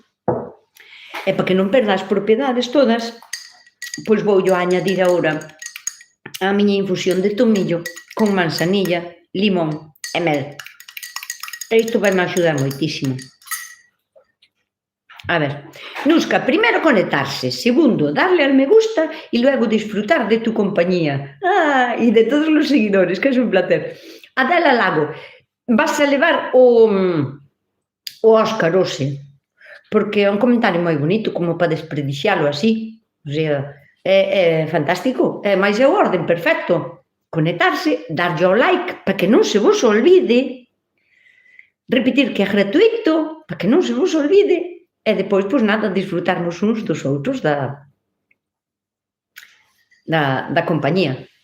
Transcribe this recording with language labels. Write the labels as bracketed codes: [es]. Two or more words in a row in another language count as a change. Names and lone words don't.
[gl] E para que non perda as propiedades todas, pois vou yo añadir agora a miña infusión de [es] tomillo con manzanilla, [gl] limón e mel. Isto vai me axudar moitísimo. [es] A ver, Nusca, primeiro conectarse, segundo, darle al me gusta y luego disfrutar de tu compañía. Y de todos los seguidores, que es un placer. [gl] Adela Lago, vas a levar o Óscar hoxe, porque é un comentario moi bonito, como para desperdicialo así. O sea, é fantástico. Mais é o orden perfecto. Conectarse, darlle ao like, para que non se vos olvide, repetir que é gratuito, para que non se vos olvide, e depois, pois nada, disfrutarmos uns dos outros da compañía.